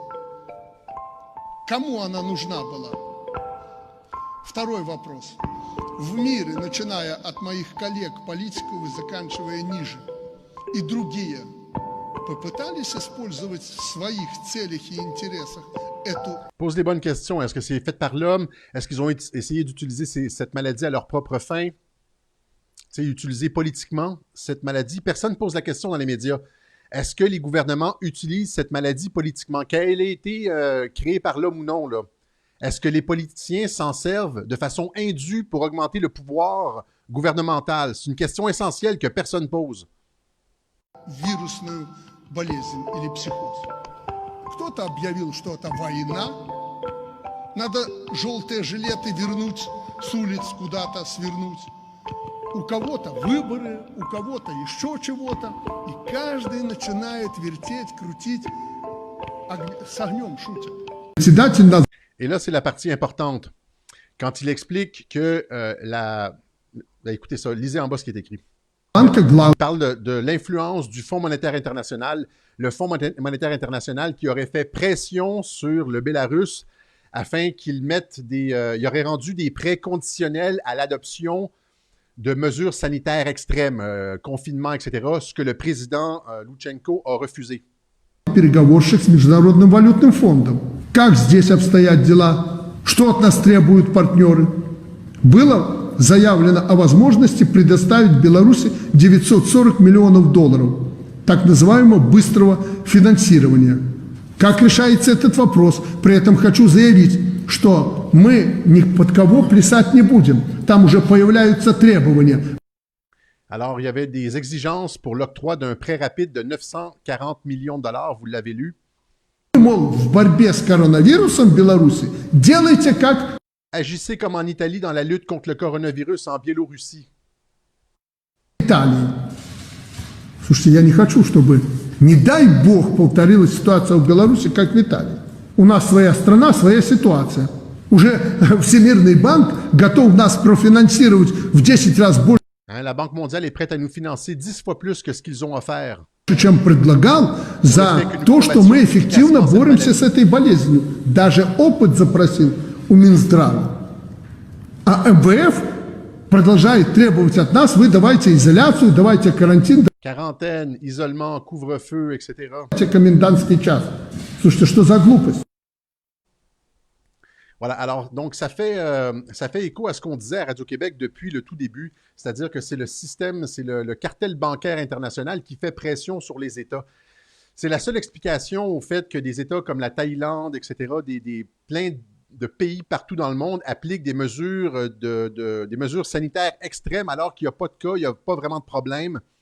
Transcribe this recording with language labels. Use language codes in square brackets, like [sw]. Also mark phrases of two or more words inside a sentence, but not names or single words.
[ru] Кому она нужна была? Второй вопрос. В мире, начиная от моих коллег, политиков и заканчивая ниже, и другие, попытались использовать в своих целях и интересах эту... [fr] Pose des bonnes questions. Est-ce que c'est fait par l'homme? Est-ce qu'ils ont essayé d'utiliser cette maladie à leur propre fin? Utiliser politiquement cette maladie? Personne ne pose la question dans les médias. Est-ce que les gouvernements utilisent cette maladie politiquement? Qu'elle ait été créée par l'homme ou non, là? Est-ce que les politiciens s'en servent de façon indue pour augmenter le pouvoir gouvernemental? C'est une question essentielle que personne ne pose. [ru] Вирусную болезнь или психоз. Кто-то объявил, что это война. Надо желтые жилеты вернуть с улиц куда-то, свернуть. У кого-то выборы, у кого-то еще чего-то. И каждый начинает вертеть, крутить, с огнем шутят. [fr] Et là, c'est la partie importante. Quand il explique que écoutez ça, lisez en bas ce qui est écrit. Il parle de l'influence du Fonds monétaire international, le Fonds monétaire international qui aurait fait pression sur le Bélarus afin qu'il il aurait rendu des prêts conditionnels à l'adoption de mesures sanitaires extrêmes, confinement, etc., ce que le président Loutchenko a refusé. [ru] Переговорщик с Международным валютным фондом. Как здесь обстоят дела? Что от нас требуют партнеры? Было заявлено о возможности предоставить Беларуси 940 миллионов долларов, так называемого быстрого финансирования. Как решается этот вопрос? При этом хочу заявить, что мы ни под кого плясать не будем. Там уже появляются требования. [fr] Alors, il y avait des exigences pour l'octroi d'un prêt rapide de 940 millions de dollars, vous l'avez lu. [ru] Мол, в борьбе с коронавирусом в Беларуси делайте как... [fr] Agissez comme en Italie dans la lutte contre le coronavirus en Biélorussie. [ru] Италии. Слушайте, я не хочу, чтобы, не дай бог, повторилась ситуация в Беларуси, как в Италии. У нас своя страна, своя ситуация. Уже Всемирный банк готов нас профинансировать в 10 раз больше. [fr] La Banque mondiale est prête à nous financer 10 fois plus que ce qu'ils ont offert. [ru] Чем предлагал за то, что мы эффективно боремся с этой болезнью. Даже опыт запросил у Минздрава. А МВФ продолжает требовать от нас, вы давайте изоляцию, давайте карантин. [fr] Quarantaine, isolement, couvre-feu, etc. [ru] Давайте комендантский час. Слушайте, что за глупость? [fr] Voilà, alors, donc, ça fait écho à ce qu'on disait à Radio-Québec depuis le tout début, c'est-à-dire que c'est le système, c'est le cartel bancaire international qui fait pression sur les États. C'est la seule explication au fait que des États comme la Thaïlande, etc., plein de pays partout dans le monde appliquent des mesures, des mesures sanitaires extrêmes alors qu'il n'y a pas de cas, il n'y a pas vraiment de problème.